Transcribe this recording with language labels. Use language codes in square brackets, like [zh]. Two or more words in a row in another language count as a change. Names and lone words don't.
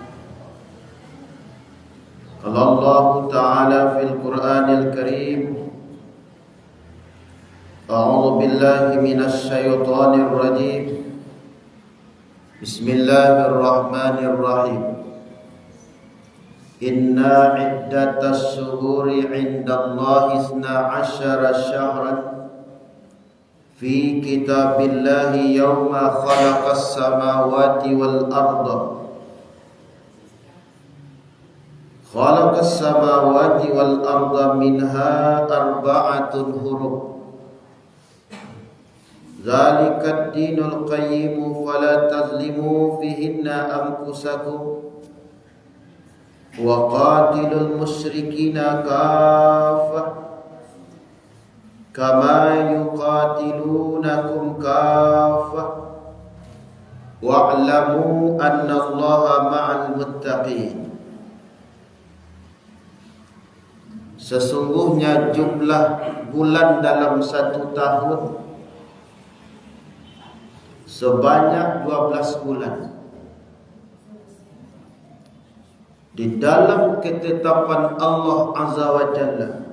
[ar] قال الله تعالى في القرآن الكريم، أعوذ بالله من الشيطان الرجيم. بسم الله الرحمن الرحيم. إن عدة الشهور عند الله 12 شهرا في كتاب الله يوم خلق السماوات والأرض. خلق السماوات والأرض منها أربعة حروف. ذلك الدين القيم فلا تظلموا فيهن أنفسكم وقاتلوا المشركين كافة كما يقاتلونكم كافة واعلموا أن الله مع المتقين. [id] Sesungguhnya jumlah bulan dalam satu tahun sebanyak 12 bulan. Di dalam ketetapan [ar] الله عز وجل.